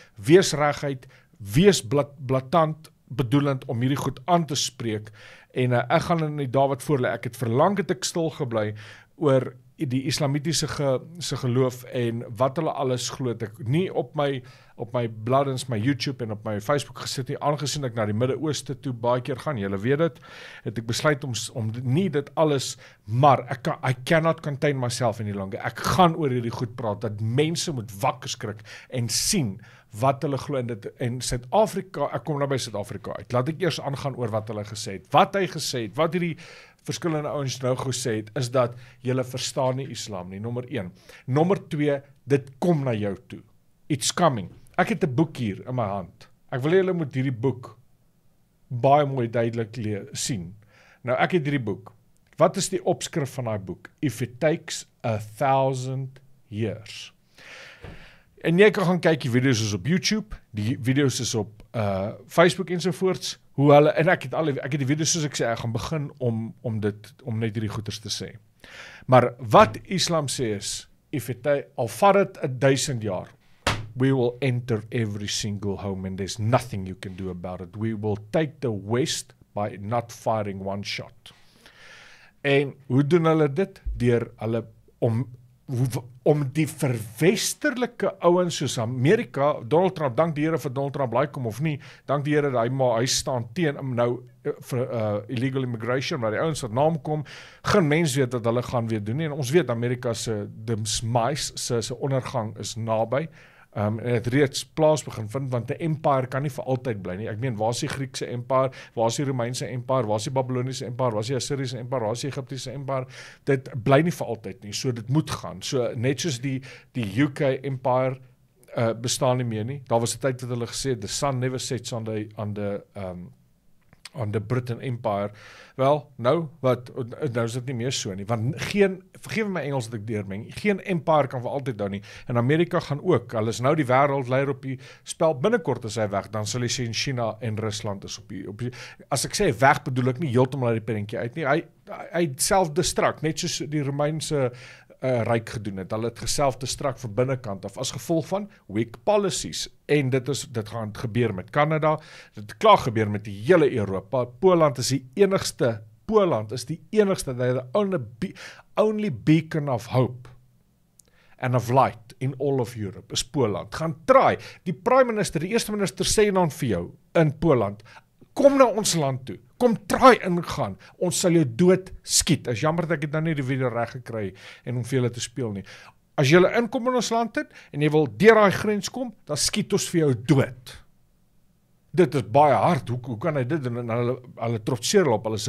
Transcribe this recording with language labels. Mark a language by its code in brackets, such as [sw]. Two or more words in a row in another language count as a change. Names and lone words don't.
[af] Wees reguit, wees blaatant bedoelend om hierdie goed aan te spreek, en ek gaan in die dae wat voor lê, ek het verlang het ek stil gebly oor die islamitiese geloof en wat hulle alles glo. Ek nie op my bladdens, my YouTube en op my Facebook gesit nie, aangesien ek na die Midde-Ooste toe baie keer gaan, julle weet dit, het ek besluit om nie dit alles, maar [en] I cannot contain myself any longer. [af] Ek gaan oor hierdie goed praat, dat mense moet wakker skrik en sien wat hulle glo in dit, en Suid-Afrika, ek kom nou by Suid-Afrika uit, laat ek eers aangaan oor wat hulle gesê het, wat hy gesê het, wat hierdie verskillende ouens nou gesê het, is dat julle verstaan nie Islam nie, nommer 1. Nommer 2, dit kom na jou toe. [en] It's coming. [af] Ek het 'n boek hier in my hand. Ek wil hê julle moet hierdie boek baie mooi duidelik sien. Nou, ek het hierdie boek. Wat is die opskrif van daai boek? [en] If it takes 1,000 years. [af] En jy kan gaan kyk, die video's is op YouTube, die video's is op Facebook ensovoorts, hoe hulle, en ek het die video's soos ek sê, ek gaan begin om net hierdie goeders te sê. Maar wat Islam sê is, al vat het 1,000 jaar, [en] we will enter every single home and there's nothing you can do about it. We will take the West by not firing one shot. [af] En hoe doen hulle dit? Deur hulle om die verwesterlike ouens soos Amerika, Donald Trump, dank die Here vir Donald Trump, like hom of nie, dank die Here dat hy staan teen nou vir [en] illegal immigration, [af] maar die ouens wat naam kom, geen mens weet wat hulle gaan weer doen nie, en ons weet Amerika se demise, se ondergang is naby, en het reeds plaas begin vind, want 'n empire kan nie vir altyd bly nie. Ek meen, waar is die Griekse empire, waar is die Romeinse empire, waar is die Babyloniese empire, waar is die Assiriese empire, waar is die Egiptiese empire, dit bly nie vir altyd nie, so dit moet gaan, so net soos die UK empire bestaan nie meer nie, daar was 'n tyd wat hulle gesê, [en] the sun never sets on the Britain Empire, [af] wel, nou is dit nie meer so nie, want vergeef my Engels dat ek deurmeng, geen empire kan vir altyd hou nie, en Amerika gaan ook, hulle is nou die wêreldleier op die spel, binnekort is hy weg, dan sal jy sien China en Rusland is op die as ek sê weg, bedoel ek nie heeltemal uit die prentjie uit nie, hy self-destruct, net soos die Romeinse ryk gedoen het, hulle het geself-destruct van binnekant af, as gevolg van [en] weak policies, [af] en dit gaan gebeur met Canada, dit het klaar gebeur met die hele Europa, Poland is die enigste, [en] the only beacon of hope, and of light in all of Europe, is Poland, [af] gaan try, die [en] prime minister, [af] die eerste minister sê dan vir jou, in Poland, kom na ons land toe, kom try ingaan, ons sal jou dood skiet, is jammer dat ek het nou nie die video reg gekry, en om vir julle te speel nie, as julle inkom in ons land het, en jy wil deur daai grens kom, dan skiet ons vir jou dood, dit is baie hard, hoe kan hy dit doen, en hulle trotseer op, hulle is